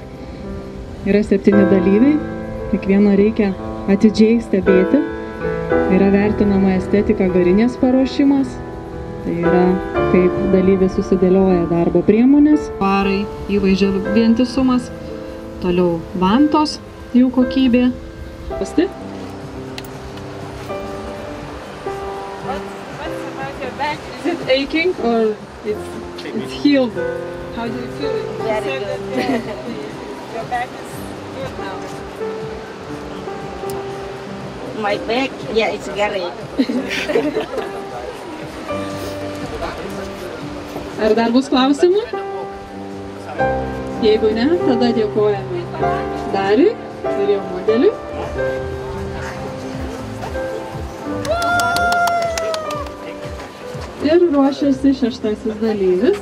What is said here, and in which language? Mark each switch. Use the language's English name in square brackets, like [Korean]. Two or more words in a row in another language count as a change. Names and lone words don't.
[Lithuanian] Yra 7 dalyviai, kiekvieną reikia atidžiai stebėti. Yra vertinama estetika garinės paruošimas. Tai yra, kaip dalyvis susidėlioja darbo priemonės, varai, įvaizdžio vientisumas, toliau vantos, jų kokybė. Pasti? [English] Is it aching or it's healed? How do you feel it? Very good. Your back is good now. My back, yeah, it's very. [Lithuanian] Ar dar bus klausimų? Jeigu ne, tada dėkojame Dariui ir jo modeliui. Ir ruošiasi 6. dalyvis.